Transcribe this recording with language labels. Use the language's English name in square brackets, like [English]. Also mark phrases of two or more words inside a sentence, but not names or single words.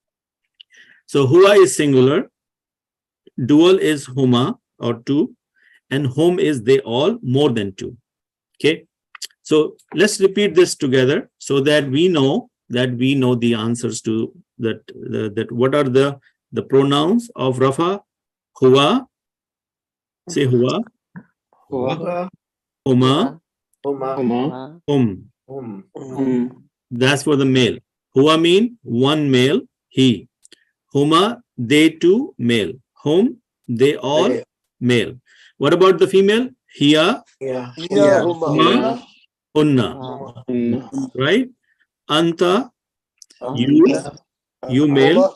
[English] So huwa is singular, dual is huma or 2, and hum is they all, more than 2. Okay. So let's repeat this together so that we know the answers to that. What are the pronouns of rafa? [Arabic] Huwa. Say huwa. Huwa. Huma. Huma. [English] That's for the male. Huwa mean one male, he. Huma, they two, male. Hum, they all, male. What about the female? Hiya. Yeah. [Arabic] Huma. Unna. Right? [English] Anta, you male.